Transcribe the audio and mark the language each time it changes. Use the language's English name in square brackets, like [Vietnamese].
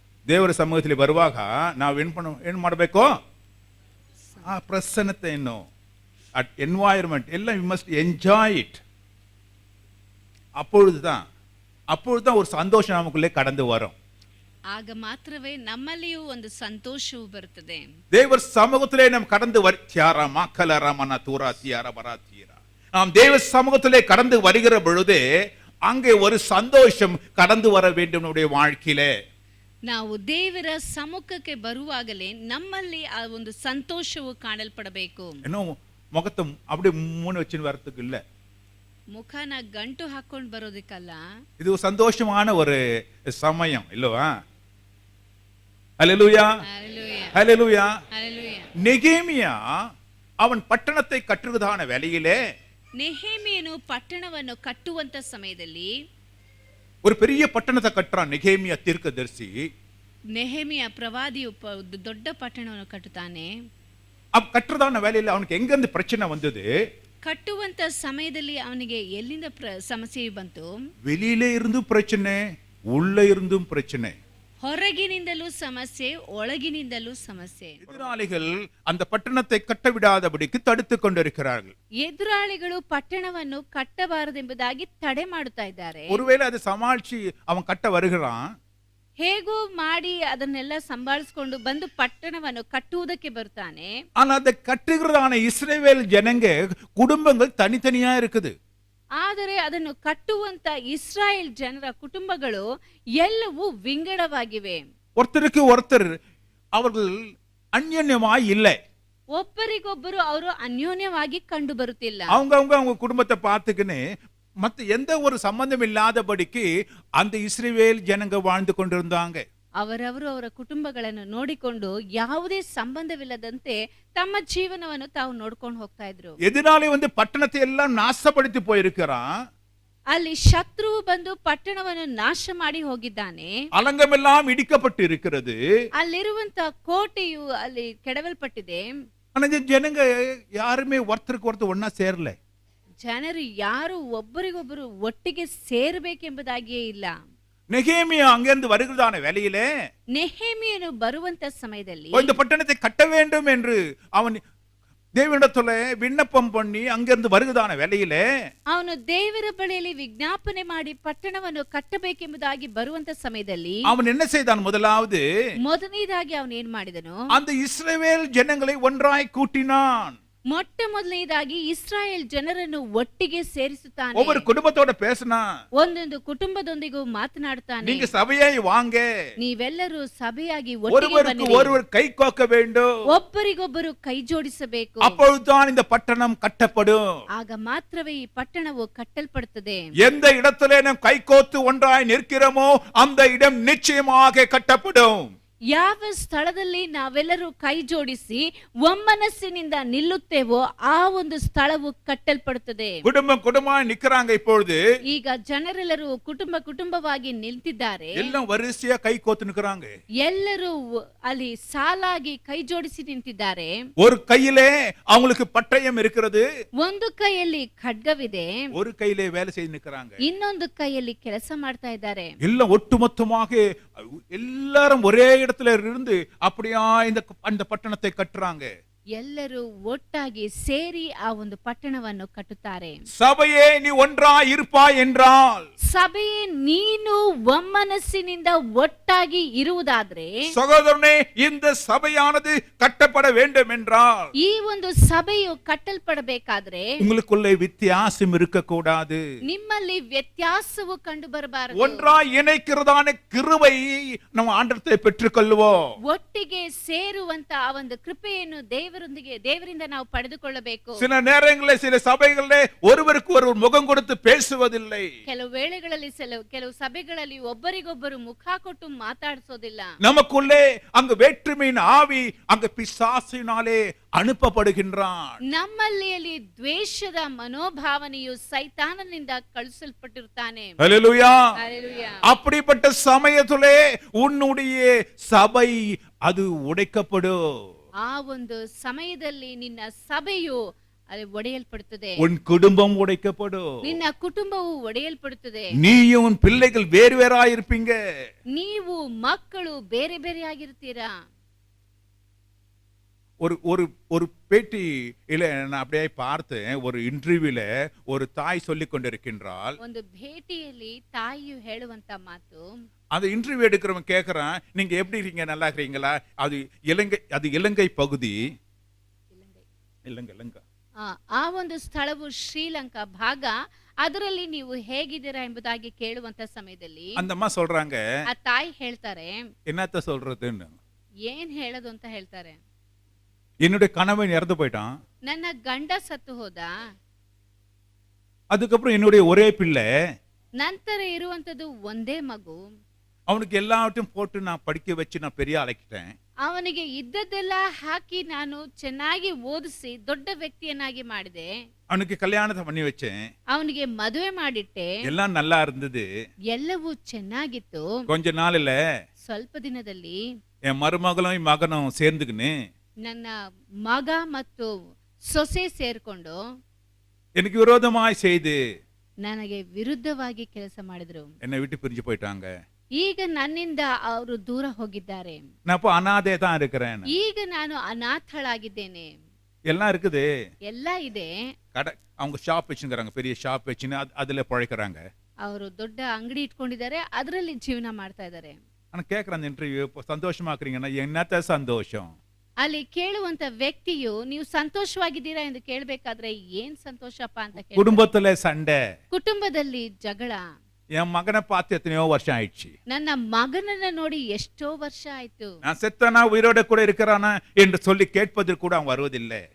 [Kannada] ದೇವರ ಸಮ್ಮುಖದಲ್ಲಿ ಬರುವಾಗ ನಾವು ಏನು ಮಾಡಬೇಕು? ಆ ಪ್ರಸನ್ನತೆಯನ್ನು, ಎನ್ವೈರನ್ಮೆಂಟ್ ಎಲ್ಲ [English] we must enjoy it. [Tamil] அப்பொழுதுதான் ஒரு சந்தோஷம் நமக்குள்ளே கடந்து வரும். [Kannada] ಆಗ ಮಾತ್ರವೇ ನಮ್ಮಲ್ಲಿಯೂ ಒಂದು ಸಂತೋಷವು ಬರುತ್ತದೆ. ದೇವರ [Tamil] ಸಮ್ಮುಖத்திலே நாம் கடந்து நாம் தேவ சமூகத்திலே கடந்து வருகிற பொழுதே அங்கே ஒரு சந்தோஷம் கடந்து வர வேண்டும் நம்முடைய வாழ்க்கையிலே. [Kannada] ನಾವು ದೇವರ ಸಮ್ಮುಖಕ್ಕೆ ಬರುವಾಗಲೇ ನಮ್ಮಲ್ಲಿ ಆ ಒಂದು ಸಂತೋಷವು ಕಾಣಲ್ಪಡಬೇಕು. ಏನೋ [Tamil] ಮುಖத்தை அப்படியே மூணு வச்சுன்னு வரதுக்கு இல்ல, [Kannada] ಮುಖನ ಗಂಟು ಹಾಕೊಂಡು ಬರೋದಕ್ಕಲ್ಲ. [Tamil] இது ஒரு சந்தோஷமான ஒரு சமயம் இல்லவா? ஹல்லேலூயா. ஹல்லேலூயா. நெகேமியா அவன் பட்டணத்தை கட்டுவதான வேளையிலே, [Kannada] ನೆಹೆಮೀಯನು ಪಟ್ಟಣವನ್ನು ಕಟ್ಟುವಂತ ಸಮಯದಲ್ಲಿ [Tamil] ஒரு பெரிய பட்டணத்தை கட்டுறான் நெகேமியா தீர்க்கதரிசி. [Kannada] ನೆಹೆಮಿಯ ಪ್ರವಾದಿಯು ದೊಡ್ಡ ಪಟ್ಟಣವನ್ನು ಕಟ್ಟುತ್ತಾನೆ. [Tamil] கட்டுறதான வேலையில அவனுக்கு எங்க இருந்து பிரச்சனை வந்தது? [Kannada] ಕಟ್ಟುವಂತ ಸಮಯದಲ್ಲಿ ಅವನಿಗೆ ಎಲ್ಲಿಂದ ಸಮಸ್ಯೆ ಬಂತು? [Tamil] வெளியிலே இருந்தும் பிரச்சனை, உள்ள இருந்தும் பிரச்சனை. [Kannada] ಹೊರಗಿನಿಂದಲೂ ಸಮಸ್ಯೆ, ಒಳಗಿನಿಂದಲೂ ಸಮಸ್ಯೆ. [Tamil] எதிராளிகள் அந்த பட்டணத்தை கட்ட விடாதபடிக்கு தடுத்து கொண்டிருக்கிறார்கள். [Kannada] ಎದುರಾಳಿಗಳು ಪಟ್ಟಣವನ್ನು ಕಟ್ಟಬಾರದೆಂಬುದಾಗಿ ತಡೆ ಮಾಡುತ್ತಾ ಇದ್ದಾರೆ. [Tamil] ஒருவேளை அதை சமாளிச்சு அவன் கட்ட வருகிறான், [Kannada] ಹೇಗೋ ಮಾಡಿ ಅದನ್ನೆಲ್ಲ ಸಂಭಾಳಿಸಿಕೊಂಡು ಬಂದು ಪಟ್ಟಣವನ್ನು ಕಟ್ಟುವುದಕ್ಕೆ ಬರ್ತಾನೆ. [Tamil] ஆனா அதை கட்டுகிறதான இஸ்ரவேல் ஜனங்க குடும்பங்கள் தனித்தனியா இருக்குது. [Kannada] ಆದರೆ ಅದನ್ನು ಕಟ್ಟುವಂತ ಇಸ್ರಾಯೇಲ್ ಜನರ ಕುಟುಂಬಗಳು ಎಲ್ಲವೂ ವಿಂಗಡವಾಗಿವೆ. [Tamil] ஒருத்தருக்கு ஒருத்தர் அவர்கள் அந்யோன்யமாய் இல்லை. [Kannada] ಒಬ್ಬರಿಗೊಬ್ಬರು ಅವರು ಅನ್ಯೋನ್ಯವಾಗಿ ಕಂಡು ಬರುತ್ತಿಲ್ಲ. [Tamil] அவங்க குடும்பத்தை பார்த்துக்கின்னு மத்த எந்த ஒரு சம்பந்தம் இல்லாதபடிக்கு அந்த இஸ்ரவேல் ஜனங்க வாழ்ந்து கொண்டிருந்தாங்க. [Kannada] ಅವರವರು ಅವರ ಕುಟುಂಬಗಳನ್ನು ನೋಡಿಕೊಂಡು ಯಾವುದೇ ಸಂಬಂಧವಿಲ್ಲದಂತೆ ತಮ್ಮ ಜೀವನವನ್ನು ತಾವು ನೋಡ್ಕೊಂಡು ಹೋಗ್ತಾ ಇದ್ರು. [Tamil] எதிராளி பட்டணத்தை எல்லாம் நாசப்படுத்தி போயிருக்கிறான். [Kannada] ಅಲ್ಲಿ ಶತ್ರುವು ಬಂದು ಪಟ್ಟಣವನ್ನು ನಾಶ ಮಾಡಿ ಹೋಗಿದ್ದಾನೆ. [Tamil] அலங்கமெல்லாம் இடிக்கப்பட்டு இருக்கிறது. [Kannada] ಅಲ್ಲಿರುವಂತ ಕೋಟೆಯು ಅಲ್ಲಿ ಕೆಡವಲ್ಪಟ್ಟಿದೆ. [Tamil] ஆனா ஜனங்க யாருமே ஒருத்தருக்கு ஒருத்தர் ஒன்னா சேரல. [Kannada] ಜನರು ಯಾರು ಒಬ್ಬರಿಗೊಬ್ಬರು ಒಟ್ಟಿಗೆ ಸೇರಬೇಕೆಂಬುದಾಗಿಯೇ ಇಲ್ಲ. [Tamil] நெகேமியா அங்கிருந்து வருகிறதான வேளையிலே [Kannada] ನೆಹೆಮಿಯನು ಬರುವಂತ ಸಮಯದಲ್ಲಿ [Tamil] இந்த பட்டணத்தை கட்ட வேண்டும் என்று அவன் தேவனிடத்துல விண்ணப்பம் பண்ணி அங்கிருந்து வருகிறதான வேளையிலே [Kannada] ಅವನು ದೇವರ ಬಳಿಯಲ್ಲಿ ವಿಜ್ಞಾಪನೆ ಮಾಡಿ ಪಟ್ಟಣವನ್ನು ಕಟ್ಟಬೇಕೆಂಬುದಾಗಿ ಬರುವಂತ ಸಮಯದಲ್ಲಿ [Tamil] அவன் என்ன செய்தான்? [Kannada] ಮೊದಲನೇದಾಗಿ ಅವನು ಏನ್ ಮಾಡಿದನು? [Tamil] அந்த இஸ்ரவேல் ஜனங்களை ஒன்றாய் கூட்டினான். [Kannada] ಮೊಟ್ಟ ಮೊದಲನೇದಾಗಿ ಇಸ್ರಾಯೇಲ್ ಜನರನ್ನು ಒಟ್ಟಿಗೆ ಸೇರಿಸುತ್ತಾನೆ. [Tamil] ஒவ்வொரு குடும்பத்தோட பேசினா, [Kannada] ಒಂದೊಂದು ಕುಟುಂಬದೊಂದಿಗೂ ಮಾತನಾಡುತ್ತಾನೆ. [Tamil] நீங்க சபையாய் வாங்க, [Kannada] ನೀವೆಲ್ಲರೂ ಸಭೆಯಾಗಿ ಒಟ್ಟಿಗೆ [Tamil] ஒருவருக்கு [Kannada] ಬನ್ನಿರಿ. [Tamil] ஒருவர் கை கோக்க வேண்டும். [Kannada] ಒಬ್ಬರಿಗೊಬ್ಬರು ಕೈ ಜೋಡಿಸಬೇಕು. [Tamil] அப்பொழுதுதான் இந்த பட்டணம் கட்டப்படும். [Kannada] ಆಗ ಮಾತ್ರವೇ ಈ ಪಟ್ಟಣವು ಕಟ್ಟಲ್ಪಡುತ್ತದೆ. [Tamil] எந்த இடத்திலே நாம் கை கோத்து ஒன்றாய் நிற்கிறோமோ அந்த இடம் நிச்சயமாக கட்டப்படும். [Kannada] ಯಾವ ಸ್ಥಳದಲ್ಲಿ ನಾವೆಲ್ಲರೂ ಕೈ ಜೋಡಿಸಿ ಒಮ್ಮನಸ್ಸಿನಿಂದ ನಿಲ್ಲುತ್ತೇವೋ ಆ ಒಂದು ಸ್ಥಳವು ಕಟ್ಟಲ್ಪಡುತ್ತದೆ. [Tamil] குடும்பமாய் நிக்கறாங்க இப்பொழுது. [Kannada] ಈಗ ಜನರೆಲ್ಲರೂ ಕುಟುಂಬವಾಗಿ ನಿಂತಿದ್ದಾರೆ. [Tamil] எல்லாம் வரிசையா கை கோத்து நிக்கறாங்க. [Kannada] ಎಲ್ಲರೂ ಅಲ್ಲಿ ಸಾಲಾಗಿ ಕೈ ಜೋಡಿಸಿ ನಿಂತಿದ್ದಾರೆ. [Tamil] ஒரு கையிலே அவங்களுக்கு பட்டயம் இருக்கிறது. [Kannada] ಒಂದು ಕೈಯಲ್ಲಿ ಖಡ್ಗವಿದೆ. [Tamil] ஒரு கையிலே வேலை செய்து நிக்கறாங்க. [Kannada] ಇನ್ನೊಂದು ಕೈಯಲ್ಲಿ ಕೆಲಸ ಮಾಡ್ತಾ ಇದ್ದಾರೆ. [Tamil] எல்லாம் ஒட்டுமொத்தமாக எல்லாரும் ஒரே இடத்துல இருந்து அப்படியே அந்த பட்டணத்தை கட்டுறாங்க. [Kannada] ಎಲ್ಲರೂ ಒಟ್ಟಾಗಿ ಸೇರಿ ಆ ಒಂದು ಪಟ್ಟಣವನ್ನು ಕಟ್ಟುತ್ತಾರೆ. [Tamil] சபையே நீ ஒன்றாய் இருப்பாய் என்றால், [Kannada] ಸಭೆಯೇ ನೀನು ಒಮ್ಮನಸ್ಸಿನಿಂದ ಒಟ್ಟಾಗಿ ಇರುವುದಾದ್ರೆ, [Tamil] சகோதரனே இந்த சபையானது கட்டப்பட வேண்டும் என்றால், [Kannada] ಈ ಒಂದು ಸಭೆಯು ಕಟ್ಟಲ್ಪಡಬೇಕಾದ್ರೆ [Tamil] உங்களுக்குள்ளே வித்தியாசம் இருக்க கூடாது. [Kannada] ನಿಮ್ಮಲ್ಲಿ ವ್ಯತ್ಯಾಸವು ಕಂಡು ಬರಬಾರದು. [Tamil] ஒன்றாய் இணைக்கிறதான கிருபை நம்ம ஆண்டவரை பெற்றுக்கொள்வோம். [Kannada] ಒಟ್ಟಿಗೆ ಸೇರುವಂತ ಆ ಒಂದು ಕೃಪೆಯನ್ನು ದೇವರಿಂದ ನಾವು ಪಡೆದುಕೊಳ್ಳಬೇಕು. [Tamil] சில நேரங்களில் சில சபைகளிலே ஒருவருக்கு ஒருவர் முகம் கொடுத்து பேசுவதில்லை. [Kannada] ಕೆಲವು ವೇಳೆಗಳಲ್ಲಿ ಕೆಲವು ಸಭೆಗಳಲ್ಲಿ ಒಬ್ಬರಿಗೊಬ್ಬರು ಮುಖ ಕೊಟ್ಟು ಮಾತಾಡಿಸೋದಿಲ್ಲ. [Tamil] நமக்குள்ளே அங்கு வேற்றுமையின் ஆவி அங்கு பிசாசினாலே ಅನುಪಪಡುಗಿನ್ರಾನ್. [Kannada] ನಮ್ಮಲ್ಲಿ ಅಲ್ಲಿ ದ್ವೇಷದ ಮನೋಭಾವನೆಯು ಸೈತಾನನಿಂದ ಕಳುಹಿಸಲ್ಪಟ್ಟಿರುತ್ತಾನೆ. [Tamil] ஹல்லேலூயா. ஹல்லேலூயா. அப்படிப்பட்ட சமயத்திலே உன்னுடைய சபை அது உடைக்கப்படும். [Kannada] ಆ ಒಂದು ಸಮಯದಲ್ಲಿ ನಿನ್ನ ಸಭೆಯು ಅಲ್ಲಿ ಒಡೆಯಲ್ಪಡುತ್ತದೆ. [Tamil] உன் குடும்பம் உடைக்கப்படும். [Kannada] ನಿನ್ನ ಕುಟುಂಬವು ಒಡೆಯಲ್ಪಡುತ್ತದೆ. [Tamil] நீயும் உன் பிள்ளைகள் வேறு வேறாய் இருப்பீங்க. [Kannada] ನೀವು ಮಕ್ಕಳು ಬೇರೆ ಬೇರೆ ಆಗಿರ್ತೀರಾ. [Tamil] ஒரு பேட்டி இல்ல நான் அப்படியே பார்த்தேன். ஒரு இன்டர்வியூல ஒரு தாய் சொல்லிக் கொண்டிருக்கின்றாள். [Kannada] ಒಂದು ಭೇಟಿಯಲ್ಲಿ ತಾಯಿಯು ಹೇಳುವಂತ ಮಾತು, [Tamil] அந்த இன்டர்வியூ எடுக்கிறவன் கேக்குறான், நீங்க எப்படி இருக்கீங்க, நல்லா இருக்கீங்களா? அது இலங்கை பகுதி. இலங்கை [Kannada] ಆ ಒಂದು ಸ್ಥಳವು ಶ್ರೀಲಂಕಾ ಭಾಗ. ಅದರಲ್ಲಿ ನೀವು ಹೇಗಿದ್ದೀರಾ ಎಂಬುದಾಗಿ ಕೇಳುವಂತ ಸಮಯದಲ್ಲಿ [Tamil] அந்த அம்மா சொல்றாங்க, [Kannada] ಆ ತಾಯಿ ಹೇಳ್ತಾರೆ, [Tamil] என்னத்த சொல்றதுன்னு, [Kannada] ಏನ್ ಹೇಳೋದು ಅಂತ ಹೇಳ್ತಾರೆ. [Tamil] என்னுடைய கணவன் இறந்து போயிட்டான். [Kannada] ನನ್ನ ಗಂಡ ಸತ್ತು ಹೋದ. [Tamil] அதுக்கப்புறம் என்னுடைய ஒரே பிள்ளை. [Kannada] ನಂತರ ಇರುವಂತದ್ದು ಒಂದೇ ಮಗು. [Tamil] அவனுக்கு எல்லாவற்றையும் போட்டு நான் படிக்க வச்சு நான் பெரிய ஆளாக்கிட்டேன். [Kannada] ಅವನಿಗೆ ಇದ್ದದ್ದೆಲ್ಲ ಹಾಕಿ ನಾನು ಚೆನ್ನಾಗಿ ಓದಿಸಿ ದೊಡ್ಡ ವ್ಯಕ್ತಿಯನ್ನಾಗಿ ಮಾಡಿದೆ. [Tamil] அவனுக்கு கல்யாணத்தை பண்ணி வச்சேன். [Kannada] ಅವನಿಗೆ ಮದುವೆ ಮಾಡಿಟ್ಟೆ. [Tamil] எல்லாம் நல்லா இருந்தது. [Kannada] ಎಲ್ಲವೂ ಚೆನ್ನಾಗಿತ್ತು. [Tamil] கொஞ்ச நாள்ல [Kannada] ಸ್ವಲ್ಪ ದಿನದಲ್ಲಿ [Tamil] என் மருமகளும் மகனும் சேர்ந்துக்கின்னு [Kannada] ನನ್ನ ಮಗ ಮತ್ತು ಸೊಸೆ ಸೇರ್ಕೊಂಡು [Tamil] எனக்கு விரோதமாய் செய்து [Kannada] ನನಗೆ ವಿರುದ್ಧವಾಗಿ ಕೆಲಸ ಮಾಡಿದ್ರು. [Tamil] என்னை விட்டு பிரிஞ்சு போயிட்டாங்க. [Kannada] ಈಗ ನನ್ನಿಂದ ಅವರು ದೂರ ಹೋಗಿದ್ದಾರೆ. [Tamil] நான் இப்போ அனாதை தான் இருக்கிறேன். [Kannada] ಈಗ ನಾನು ಅನಾಥಳಾಗಿದ್ದೇನೆ. [Tamil] எல்லாம் இருக்குது, [Kannada] ಎಲ್ಲ ಇದೆ. [Tamil] கடை அவங்க ஷாப் வச்சுக்கிறாங்க, பெரிய ஷாப் வச்சுன்னு அதுல பழைக்கிறாங்க. [Kannada] ಅವರು ದೊಡ್ಡ ಅಂಗಡಿ ಇಟ್ಕೊಂಡಿದ್ದಾರೆ, ಅದರಲ್ಲಿ ಜೀವನ ಮಾಡ್ತಾ ಇದ್ದಾರೆ. [Tamil] ஆனா கேட்கிறேன், அந்த இன்டர்வியூ சந்தோஷமாக்குறீங்கன்னா என்னத்த சந்தோஷம்? [Kannada] ಅಲ್ಲಿ ಕೇಳುವಂತ ವ್ಯಕ್ತಿಯು ನೀವು ಸಂತೋಷವಾಗಿದ್ದೀರಾ ಎಂದು ಕೇಳಬೇಕಾದ್ರೆ ಏನ್ ಸಂತೋಷಪ್ಪ ಅಂತ ಕೇಳಿ, [Tamil] குடும்பத்துல சண்டை, [Kannada] ಕುಟುಂಬದಲ್ಲಿ ಜಗಳ, [Tamil] என் மகனை பார்த்து எத்தனையோ வருஷம் ஆயிடுச்சு. [Kannada] ನನ್ನ ಮಗನನ್ನ ನೋಡಿ ಎಷ್ಟೋ ವರ್ಷ ಆಯ್ತು. [Tamil] நான் செத்தனா உயிரோட கூட இருக்கிறானா என்று சொல்லி கேட்பதற்கு கூட அவன் வருவதில்லை.